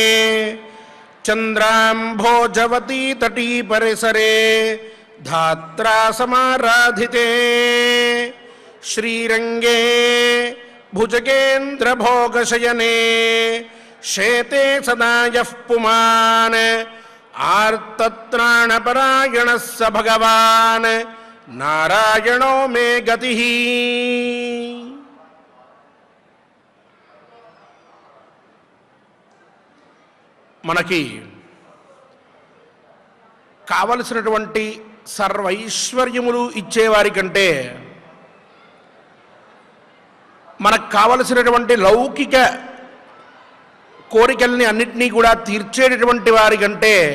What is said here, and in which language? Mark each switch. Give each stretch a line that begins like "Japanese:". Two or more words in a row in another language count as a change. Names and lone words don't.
Sanskrit: चंद्रांभोजवती तटी परिसरे धात्रा समाराधिते श्रीरंगे भुजगेन्द्र भोगशयने शेते सदा यः पुमान् आर्तत्राणपरायणः स भगवान् नारायणो मे गतिः।
Telugu: మనకి కావలసినటువంటి సర్వైశ్వర్యములు ఇచ్చేవారి కంటే మనకు కావలసినటువంటి లౌకిక కోరికల్ని అన్నిటినీ కూడా తీర్చేటటువంటి వారి కంటే